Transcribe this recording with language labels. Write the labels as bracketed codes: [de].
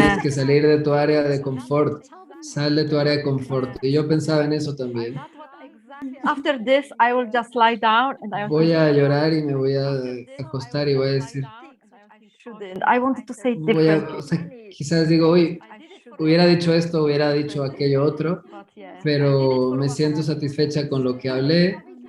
[es] tienes que salir de tu área de confort. Sal de tu área de confort. Y yo pensaba en eso también. [en] After this, I will just lie down and I [es] Voy a llorar y me voy a acostar y voy a decir, [en] I wanted to say differently. [es] quizás digo, hoy hubiera dicho esto, hubiera dicho aquello otro, pero me siento satisfecha con lo que hablé.